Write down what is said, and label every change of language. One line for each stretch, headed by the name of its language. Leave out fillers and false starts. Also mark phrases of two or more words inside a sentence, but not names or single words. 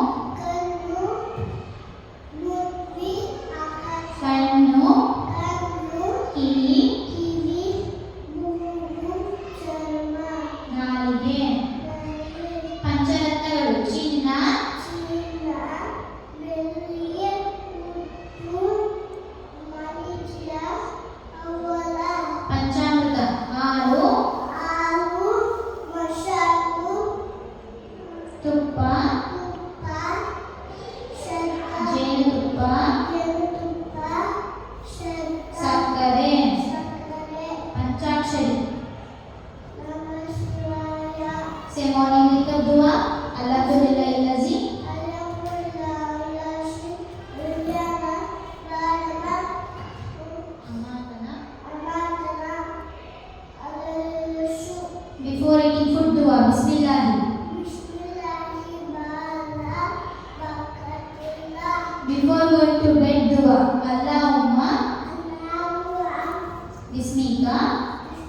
Kannada: ಕಿವಿ ನಾಲಿಗೆ ಪಂಚರತ್ನಗಳು ಚಿನ್ನ ಪಂಚಾಮೃತ ಹಾಲು ತುಪ್ಪ ಜೇನುತುಪ್ಪ ಸಕ್ಕರೆ ಪಂಚಾಕ್ಷರಿ से
English: morning wakeup
Arabic: دعاء الحمد لله الذي
English: before eating food
Arabic: دعاء بسم الله
English: before going to bed
Arabic: دعاء اللهم باسمك